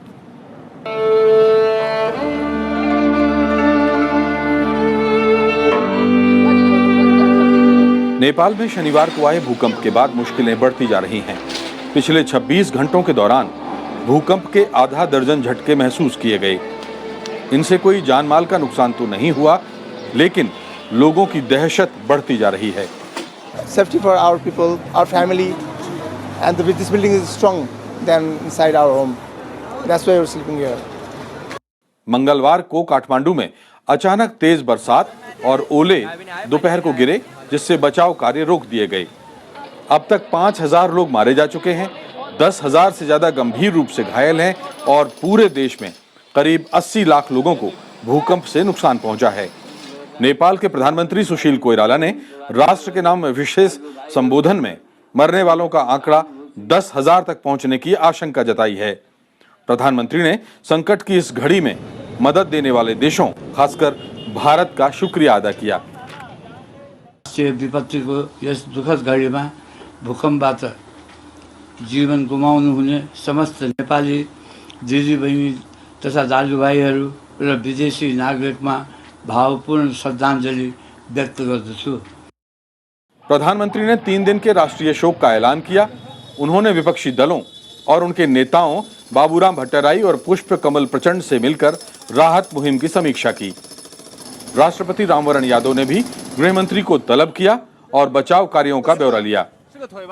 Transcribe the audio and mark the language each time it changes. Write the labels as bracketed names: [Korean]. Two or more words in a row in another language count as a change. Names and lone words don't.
[Hindi] नेपाल में शनिवार को आए भूकंप के बाद मुश्किलें बढ़ती जा रही हैं। पिछले 26 घंटों के दौरान भूकंप के आधा दर्जन झटके महसूस किए गए। इनसे कोई जान माल का नुकसान तो नहीं हुआ, लेकिन लोगों की दहशत बढ़ती जा रही है। [English] Safety for our people, our family, and this building is strong than inside our home. That's why we're sleeping here. [Hindi] मंगलवार को काठमांडू में अचानक तेज बरसात और ओले दोपहर को गिरे, जिससे बचाव कार्य रोक दिए गए। अब तक 5000 लोग मारे जा चुके हैं, 10,000 से ज्यादा गंभीर रूप से घायल हैं और पूरे देश में करीब 80 लाख लोगों को भूकंप से नुकसान पहुंचा है। नेपाल के प्रधानमंत्री सुशील कोइराला ने राष्ट्र के नाम विशेष संबोधन में मरने वालों का आंकड़ा 10,000 तक पहुंचने की आशंका जताई है। प्रधानमंत्री ने संकट की इस घड़ी में मदद देने वाले देशों, खासकर भारत का शुक्रिया अदा किया। [Nepali] विपत्तिको यस दुःखद घडीमा भूकम्पबाट जीवन गुमाउनु हुने समस्त नेपाली दिदीबहिनी तथा दाजुभाइहरू र विदेशी नागरिकमा भावपूर्ण श्रद्धांजलि व्यक्त गर्दछु। [Hindi] प्रधानमंत्री ने 3 दिन के राष्ट्रीय शोक का ऐलान किया। उन्होंने विपक्षी दलों और उनके नेताओं बाबूराम भट्टराई और पुष्प कमल प्रचंड से मिलकर राहत मुहिम की समीक्षा की। राष्ट्रपति रामवरण यादव ने भी गृहमंत्री को तलब किया और बचाव कार्यों का ब्यौरा लिया।